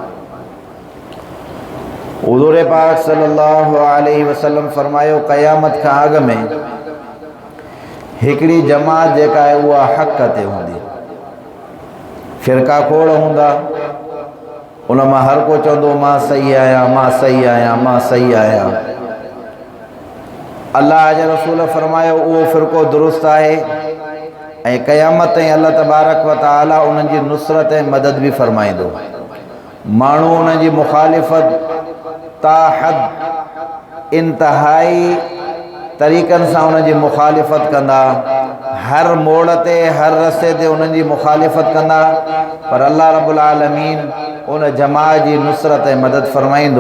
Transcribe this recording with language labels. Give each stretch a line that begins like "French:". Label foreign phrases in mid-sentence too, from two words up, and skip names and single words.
Sindhi: हुज़ूर पाक
Arabic: صلى الله عليه وسلم
Sindhi: फरमायो क़यामत खां अॻु में हिकिड़ी जमात जेका आहे उहा हक़ ते हूंदी। फ़िरका खोड़ हूंदा, उन मां हर को चवंदो मां सही आहियां, मां सही आहियां, मां सही आहियां। अल्लाह जे रसूल फरमायो उहो फ़िरको दुरुस्त आहे ऐं क़यामत ताईं
Arabic: الله تبارك وتعالى
Sindhi: उन्हनि जी नुसरत ऐं मदद बि फरमाईंदो। माण्हू उन्हनि जी मुखालिफ़त ता हद इंतहाई तरीक़नि सां उन्हनि जी मुखालिफ़त कंदा, हर मोड़ ते हर रस्ते ते उन्हनि जी मुखालिफ़त कंदा, पर अल्लाह
Arabic: رب العالمين
Sindhi: उन जमात जी नुसरत ऐं मदद फरमाईंदो।